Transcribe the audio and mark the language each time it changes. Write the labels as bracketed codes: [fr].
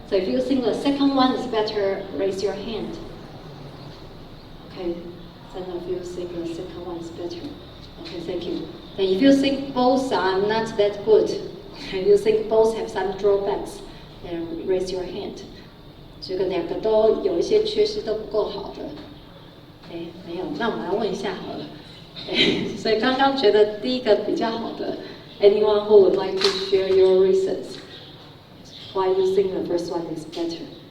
[en] So if you think the second one is better, raise your hand. Okay, some of you think the second one is better. Okay, thank you. And if you think both are not that good, and you think both have some drawbacks, then raise your hand. [zh] 这个两个都有一些缺失，都不够好的。没有，那我们来问一下好了。所以刚刚觉得第一个比较好的 [en] ，anyone who would like to share your reasons why you think the first one is better？